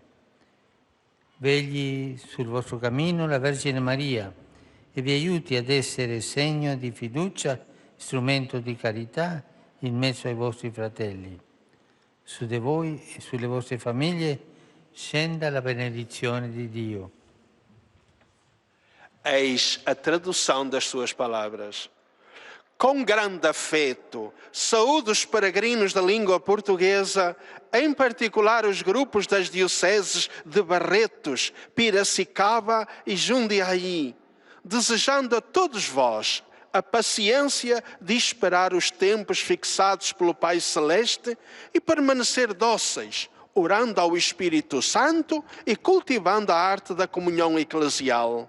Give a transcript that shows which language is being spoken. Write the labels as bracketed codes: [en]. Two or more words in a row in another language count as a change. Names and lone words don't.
[it] Vegli sul vostro cammino la Vergine Maria e vi aiuti ad essere segno di fiducia, strumento di carità in mezzo ai vostri fratelli. Su di voi e sulle vostre famiglie scenda la benedizione di Dio. [pt] Eis a tradução das suas palavras. Com grande afeto, saúdo os peregrinos da língua portuguesa, em particular os grupos das dioceses de Barretos, Piracicaba e Jundiaí, desejando a todos vós a paciência de esperar os tempos fixados pelo Pai Celeste e permanecer dóceis, orando ao Espírito Santo e cultivando a arte da comunhão eclesial.